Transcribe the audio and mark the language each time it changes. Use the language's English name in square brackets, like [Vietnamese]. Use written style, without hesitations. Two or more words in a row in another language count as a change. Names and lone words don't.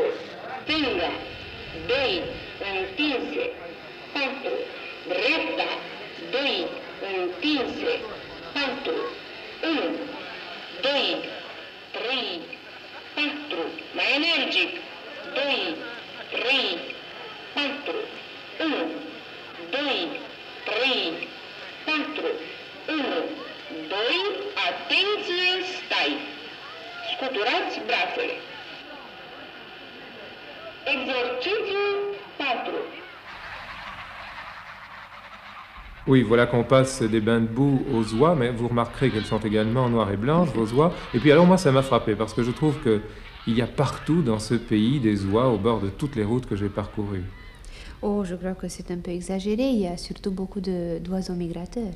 [Romanian] stânga, 2, întinse, 4, dreapta, 2, întinse, 4, 1, 2, 3, 4, mai energic, 2, 3, 4, 1, 2, 3, 4, 1, 2, atenție, stai! Scutura Exercițiu 4. [French] Oui, voilà qu'on passe des bains de boue aux oies, mais vous remarquerez qu'elles sont également noires et blanches, vos oies. Et puis alors moi, ça m'a frappé, parce que je trouve qu'il y a partout dans ce pays des oies au bord de toutes les routes que j'ai parcourues. Oh, je crois que c'est un peu exagéré. Il y a surtout beaucoup d'oiseaux migrateurs.